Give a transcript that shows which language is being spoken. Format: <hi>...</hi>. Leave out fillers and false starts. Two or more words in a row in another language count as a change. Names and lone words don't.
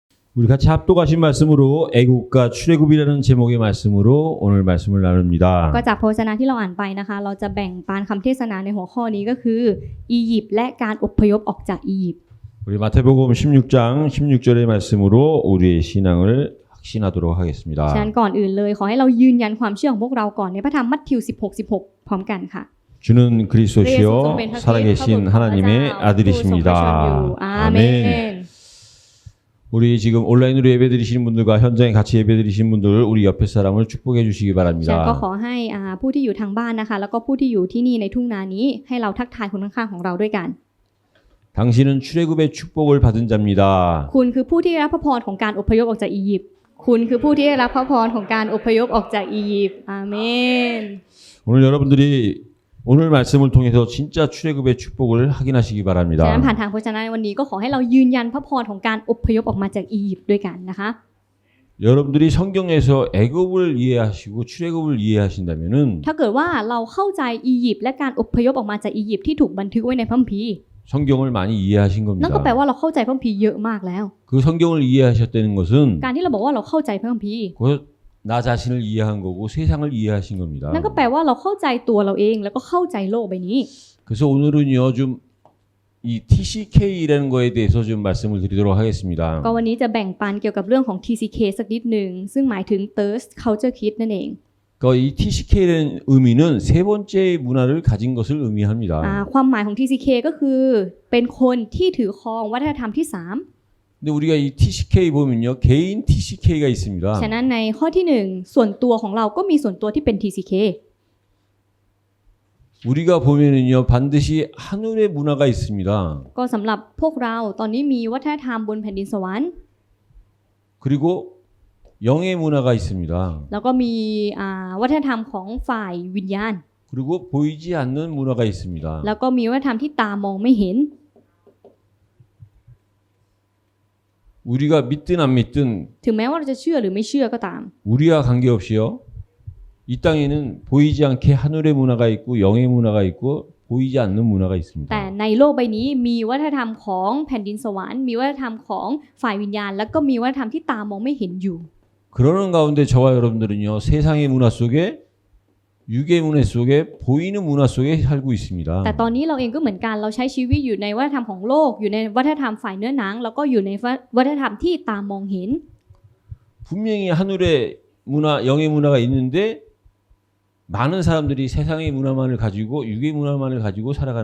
<ko>우리 같이 합독하신 말씀으로 애국과 출애굽이라는 제목의 말씀으로 오늘 말씀을</ko> <th>ก็</th> <ko>나눕니다.</ko> <th>จากพระวจนะที่เราอ่านไปนะคะเราจะแบ่งปันคำเทศนาในหัวข้อนี้ก็คืออียิปต์และการอพยพออกจากอียิปต์</th> <ko>우리 마태복음 16장 16절의 말씀으로 우리의 신앙을 확신하도록</ko> <th>ฉะนั้น</th> <ko>하겠습니다.</ko> <th>ก่อนอื่นเลยขอให้เรายืนยันความเชื่อของพวกเราก่อนในพระธรรมมัทธิว 16:16 พร้อมกันค่ะ</th> <ko>주는 그리스도시요 살아계신 하나님의</ko> <th>ผู้ทรงพระชน</th> <ko>아들이십니다.</ko> <th>อยู่อาเม</th> <ko>아멘.</ko> <th>น</th> <ko>우리 지금 온라인으로 예배드리시는 분들과 현장에 같이 예배드리시는 분들 우리 옆에 사람을 축복해 주시기</ko> <th>ฉะนั้นก็ข</th> <ko>바랍니다.</ko> <th>อให้ผู้ที่อยู่ทางบ้านนะคะแล้วก็ผู้ที่อยู่ที่นี่ในทุ่งนานี้ให้เราทักทายคนข้างๆของเราด้วยกัน</th> <ko>당신은 출애굽의 축복을 받은 자입니다.</ko> <th>คุณคือผู้ที่ได้รับพระพรของการอพยพออกจากอียิปต์คุณคือผู้ที่ได้รับพระพรของการอพยพออกจากอียิปต์อาเมน</th> <ko>오늘 여러분들이 오늘 말씀을 통해서 진짜 출애굽의 축복을 확인하시기</ko> <th>ฉะนั้น</th> <ko>바랍니다.</ko> <th>ผ่านทางพระวจนะในวันนี้ก็ขอให้เรายืนยันพระพรของการอพยพออกมาจากอียิปต์ด้วยกันนะคะ</th> <ko>여러분들이 성경에서 애굽을 이해하시고 출애굽을 이해하신다면은</ko> <th>ถ้าเกิดว่าเราเข้าใจอียิปต์และการอพยพออกมาจากอียิปต์ที่ถูกบันทึกไว้ในพระคัมภีร์</th> <ko>성경을 많이 이해하신</ko> <th>นั่นก็แปล</th> <ko>겁니다.</ko> <th>ว่าเราเข้าใจพระคัมภีร์เยอะมากแล้ว</th> <ko>그 성경을 이해하셨다는 것은</ko> <th>การที่เราบอกว่าเราเข้าใจพระคัมภีร์</th> <ko>곧 나 자신을 이해한 거고 세상을 이해하신 겁니다.</ko> <th>นั่นก็แปลว่าเราเข้าใจตัวเราเองแล้วก็เข้าใจโลกใบนี้</th> <ko>그래서 오늘은요 좀 이 TCK라는 거에 대해서 좀 말씀을 드리도록</ko> <th>ก็</th> <ko>하겠습니다.</ko> <th>วันนี้จะแบ่งปันเกี่ยวกับเรื่องของ TCK สักนิดหนึ่งซึ่งหมายถึง</th> <en>Thirst Culture Kit</en> <th>นั่นเอง</th> <ko>그러니까 이 TCK라는 의미는 세 번째의 문화를 가진 것을 의미합니다.</ko> <th>ความหมายของ TCK ก็คือเป็นคนที่ถือครองวัฒนธรรมที่</th> <ko>근데 우리가 이 TCK 보면요 개인 TCK가 있습니다.</ko> <th>3 ฉะนั้นในข้อที่ 1 ส่วนตัวของเราก็มีส่วนตัวที่เป็น TCK</th> <ko>우리가 보면은요 반드시 하늘의 문화가 있습니다.</ko> <th>ก็สำหรับพวกเราตอนนี้มีวัฒนธรรมบนแผ่นดินสวรรค์</th> <ko>그리고 영의 문화가 있습니다.</ko> <th>แล้วก็มีวัฒนธรรมของฝ่ายวิญญาณ</th> <ko>그리고 보이지 않는 문화가 있습니다.</ko> <th>แล้วก็มีวัฒนธรรมที่ตามองไม่เห็น</th> <ko>우리가 믿든 안 믿든</ko> <th>ถึงแม้ว่าเราจะเชื่อหรือไม่เชื่อก็ตาม</th> <ko>우리와 관계없이요 이 땅에는 보이지 않게 하늘의 문화가 있고 영의 문화가 있고 보이지 않는 문화가 있습니다.</ko> <th>แต่ในโลกใบนี้มีวัฒนธรรมของแผ่นดินสวรรค์มีวัฒนธรรมของฝ่ายวิญญาณแล้วก็มีวัฒนธรรมที่ตามองไม่เห็นอยู่</th> <ko>그러는 가운데 저와 여러분들은요 세상의 문화 속에 육의 문화 속에 보이는 문화 속에 살고 있습니다.</ko> <th>แต่ตอนนี้เราเองก็เหมือนกันเราใช้ชีวิตอยู่ในวัฒนธรรมของโลกอยู่ในวัฒนธรรมฝ่ายเนื้อหนังแล้วก็อยู่ในวัฒนธรรมที่ตามองเห็น</th> <ko>분명히 하늘의 문화, 영의 문화가 있는데 많은 사람들이 세상의 문화만을 가지고 육의 문화만을 가지고 살아가는</ko>